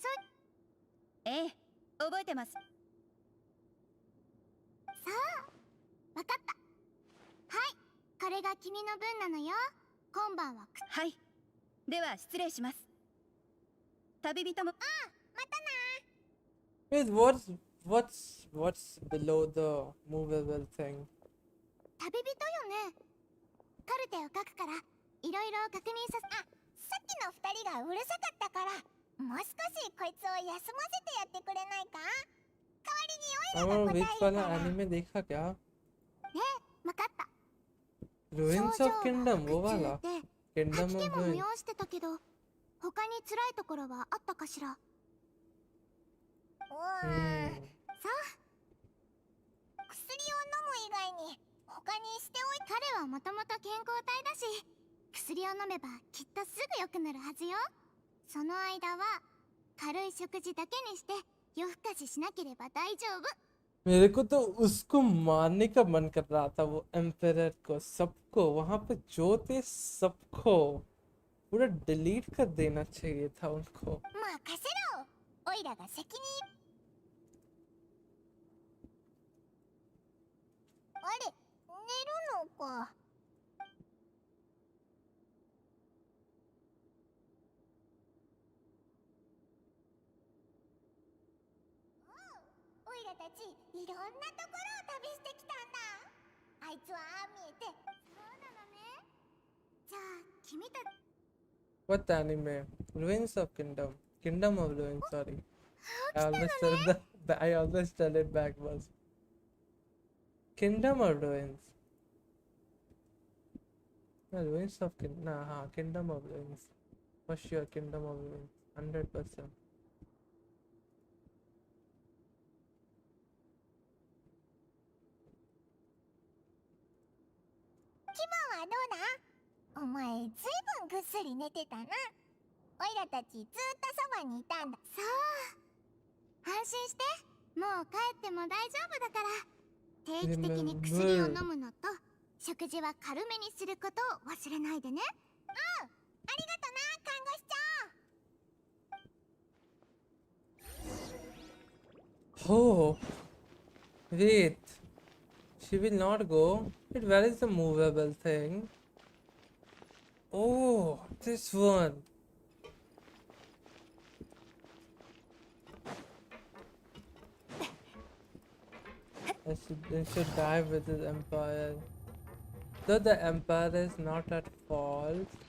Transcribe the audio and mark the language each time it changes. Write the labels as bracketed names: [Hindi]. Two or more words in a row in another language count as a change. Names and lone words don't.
[Japanese] ええ、覚えてます。さあ、わかった。はい、これが君の分なのよ。今晩ははい。では失礼します。旅人も。またな。 [English] Wait, what's below the movable thing? [Japanese] 旅人よね。カルテを書くからいろいろ確認させ。あ、さっきの2人がうるさかったから、もう少しこいつを休ませてやってくれないか。代わりにオイラが答え [Hindi] विच [Japanese] る [Hindi] वाला [Japanese] から。ね [Hindi] एनिमे देखा क्या? [Japanese] え、わかった。 [English] Ruins [Japanese] 症 [English] of [Japanese] 状 [English] Kingdom [Japanese] は [Hindi] वो [Japanese] 苦痛 [Hindi] वाला [Japanese] で [English] Kingdom [Japanese] 吐き [English] of [Japanese] 気も [English] Ruins [Japanese] 催してたけど、他に辛いところはあったかしら。さあ、薬を飲む以外に他にしておい。彼はもともと健康体だし、薬を飲めばきっとすぐ良くなるはずよ。その間は軽い食事だけにして夜更かししなければ大丈夫。 [Hindi] मेरे को तो उसको मारने का मन कर रहा था वो एम्परर को सबको वहां पे जो थे सबको पूरा डिलीट कर देना चाहिए था उनको [Japanese] 任せろ。オイラが責任。あれ、寝るのか。オイラたちいろんなところを旅してきたんだ。あいつはああ見えて。そうなのね。じゃあ君たち。 [English] What anime? Ruins of Kingdom Kingdom of Ruins sorry I always tell it backwards Kingdom of Ruins no, Ruins of Kingdom nah, हाँ Kingdom of Ruins for sure Kingdom of Ruins 100% [Japanese] 気分はどうだ？お前ずいぶんぐっすり寝てたな。オイラたちずっとそばにいたんだ。そう、安心して。もう帰っても大丈夫だから。定期的に薬を飲むのと食事は軽めにすることを忘れないでね。うん、ありがとな、看護師長。 [English] Oh wait she will not go wait where is the movable thing oh this one they should die with his empire though the empire is not at fault